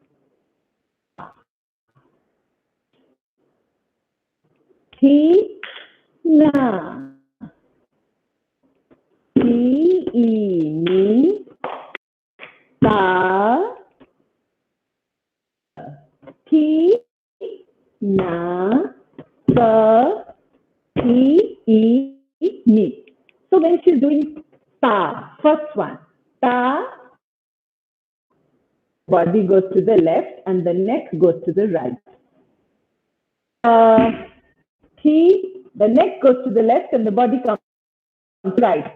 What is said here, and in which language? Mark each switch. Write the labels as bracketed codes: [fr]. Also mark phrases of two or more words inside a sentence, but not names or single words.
[en] Ti, na, ti, ni, ta, ti, na, ka, ti, ni. So when she's doing ta, first one, ta, body goes to the left and the neck goes to the right. T, the neck goes to the left and the body comes right.